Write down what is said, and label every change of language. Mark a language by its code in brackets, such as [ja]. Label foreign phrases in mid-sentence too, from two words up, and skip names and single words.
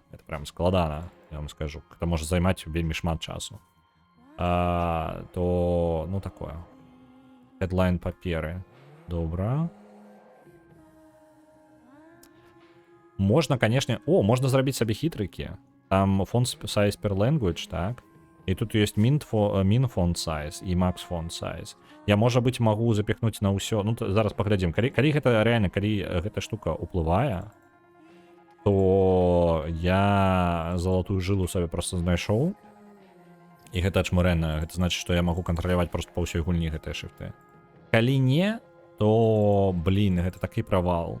[ru] Это прям [be] складана, я вам скажу. Гэта можа займаць вельмі шмат часу. То, ну, такое. Headline паперы. Добра. Можна, канешне... О, можна зрабіць сабе хітрыкі. [en] Там font size per language, [be] так? І тут ёсць [en] min font size [be] і [en] max font size. [be] Я, можа быць, магу запихнуць на ўсё. Ну, зараз паглядзім. Калі гэта рэальна, калі гэта штука уплывае, то я залатую жылу сабе просто знайшоў. І гэта чмурэнна. Гэта значыць, што я магу кантраляваць просто па ўсёй гульні гэтыя шрифты. Калі не, то, блин, гэта такі правал.